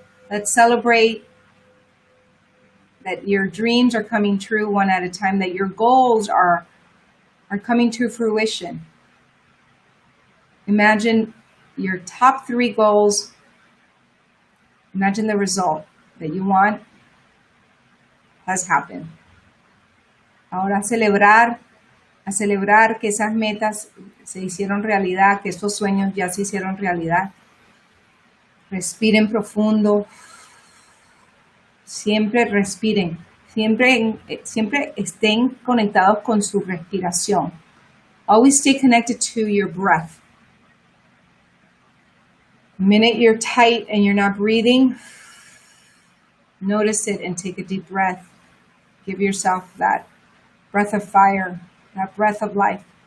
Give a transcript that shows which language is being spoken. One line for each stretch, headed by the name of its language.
English: Let's celebrate that your dreams are coming true one at a time, that your goals are coming to fruition. Imagine your top 3 goals. Imagine the result that you want has happened.
Spanish: Ahora a celebrar que esas metas se hicieron realidad, que estos sueños ya se hicieron realidad. Respiren profundo. Siempre respiren. Siempre estén conectados con su respiración.
English: Always stay connected to your breath. The minute you're tight and you're not breathing, notice it and take a deep breath. Give yourself that breath of fire, that breath of life.